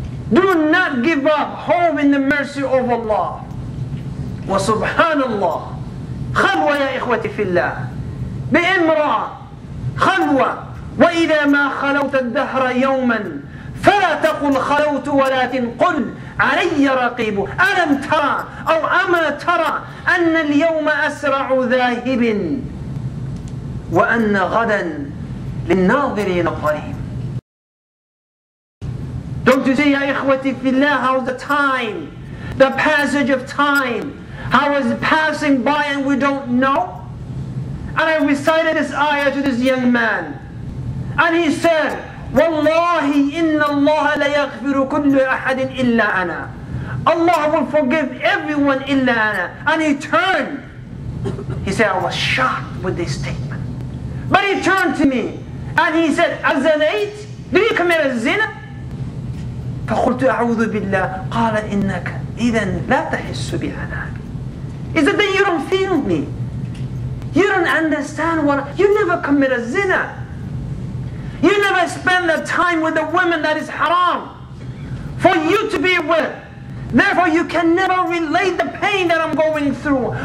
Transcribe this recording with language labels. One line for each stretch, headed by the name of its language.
English: Do not give up hope in the mercy of Allah.
Arabic: وسبحان الله, خلوة يا إخوتي في الله بامرأة خلوة. وإذا ما خلوت الدهر يوما فلا تقل خلوت ولكن قل علي رقيب. ألم ترى أو أما ترى أن اليوم أسرع ذاهب وأن غدا للناظرين قريب.
English: Don't you see,
Arabic: يا إخوتي في الله,
English: how the time, the passage of time, how is passing by and we don't know? And I recited this ayah to this young man, and he said,
Arabic: Wallahi inna Allah la yaghfiru kullu ahadin illa ana.
English: Allah will forgive everyone illa ana. And he turned. He said, I was shocked with this statement. But he turned to me and he said, Azanait? Did you commit a zina?
Arabic: فقلت أعوذ بالله. قال إنك إذن لا تحس بعذابي.
English: He said, then you don't feel me. You don't understand what, you never commit a zina. You never spend the time with the women that is haram for you to be with. Therefore you can never relate the pain that I'm going through.